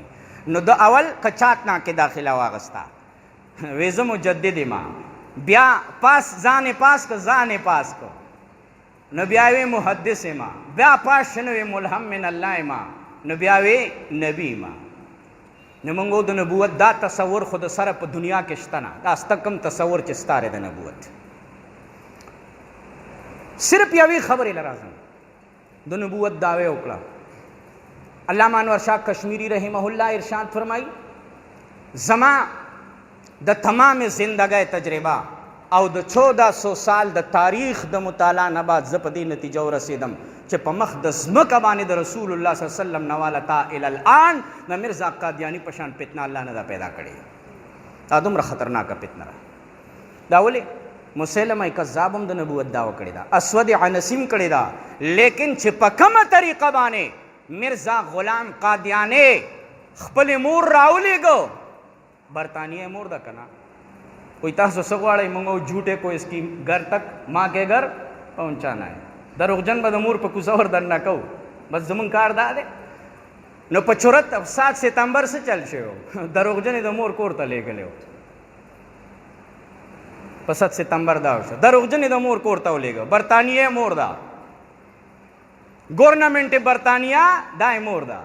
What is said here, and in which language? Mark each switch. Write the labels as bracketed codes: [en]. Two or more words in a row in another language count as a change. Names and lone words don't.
[ps] نو د اول کچات نه کې داخله واغستا، وې زه مجدد ما، بیا پاس ځان پاس کو، ځان پاس کو، نو بیا وی محدث ما، بیا پاس شنو وی ملهم من الله ما، نو بیا وی نبی ما. نو موږ د نبوت دا تصور خود سره په دنیا کې شته نه، دا استکم تصور چې ستاره د نبوت. صرف یوې خبرې لرازم د نبوت دعوی وکړه. علامہ انور شاہ کشمیری [ar] رحمہ اللہ [ps] ارشاد فرمائی زما د تمام زندگی تجربه او د 1400 سال د تاریخ د مطالعه نه بعد زه په دې نتیجه ورسېدم چې په مخ د ځمکه باندې د رسول الله [ar] صلی الله علیه وسلم [ps] نواله تا الی الان د مرزا قادیانی په شان فتنه الله نه دا پیدا کړې. دا دومره خطرناکه فتنه ده. دا ولې مسلمه کذاب هم د نبوت دعوه کړې ده، اسود عنسیم کړې ده، لیکن چې په کومه طریقه باندې مرزا غلام قادیانی خپل مور راولېږو، برطانیه مور ده که نه، کوئی تاسو څه غواړئ موږ [ur] جھوٹے کو اس کی گھر تک ماں کے گھر پہنچانا ہے. [ps] دروغجن به د مور په کوڅه ور دننه کوو، بس زمونږ کار دا دی. نو په چورت 7 ستمبر څه چل شوی، دروغجن د مور کور ته لېږلی و. په 7 ستمبر دا وشو، دروغجن د مور کور ته ولېږه. برطانیه مور ده، گورنمنٹ برطانیه دا مور ده.